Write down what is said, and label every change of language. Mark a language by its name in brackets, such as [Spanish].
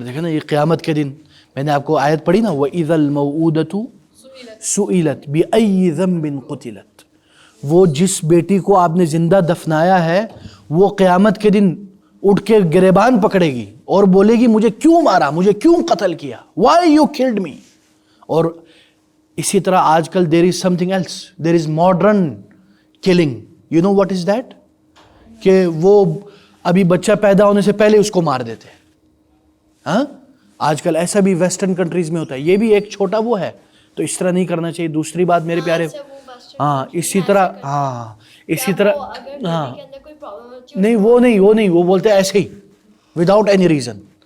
[Urdu] دیکھیں نا یہ قیامت کے دن میں نے آپ کو آیت پڑھی نا، [Arabic] وَإِذَا الْمَوْءُودَةُ سُئِلَتْ بِأَيِّ ذَنْبٍ قُتِلَتْ. [Urdu] وہ جس بیٹی کو آپ نے زندہ دفنایا ہے وہ قیامت کے دن اٹھ کے گریبان پکڑے گی اور بولے گی مجھے کیوں مارا، مجھے کیوں قتل کیا، [English] why you killed me. [Urdu] اور اسی طرح آج کل [English] there is something else, there is modern killing. you know what is that؟ [Urdu] کہ وہ ابھی بچہ پیدا ہونے سے پہلے اس کو مار دیتے ہیں. ہاں آج کل ایسا بھی ویسٹرن کنٹریز میں ہوتا ہے. یہ بھی ایک چھوٹا وہ ہے، تو اس طرح نہیں کرنا چاہیے. دوسری بات میرے پیارے، ہاں اسی طرح، ہاں اسی طرح، ہاں نہیں وہ نہیں وہ بولتے ہیں ایسے ہی [English] Without any reason.